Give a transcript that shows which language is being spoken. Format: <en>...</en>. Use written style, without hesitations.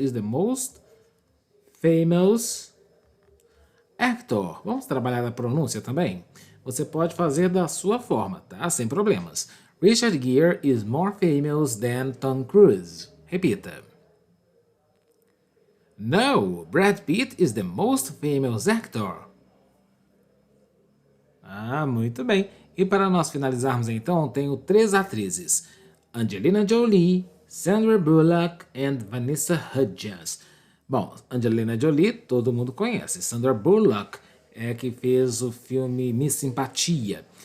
<en>Is the most famous actor.</en> <pt>Vamos trabalhar a pronúncia também? Você pode fazer da sua forma, tá? Sem problemas.</pt> <en>Richard Gere is more famous than Tom Cruise.</en> <pt>Repita.</pt> <en>No, Brad Pitt is the most famous actor.</en> <pt>Ah, muito bem. E para nós finalizarmos então, tenho três atrizes. Angelina Jolie, Sandra Bullock e Vanessa Hudgens. Bom, Angelina Jolie todo mundo conhece. Sandra Bullock é a que fez o filme Miss Simpatia.</pt>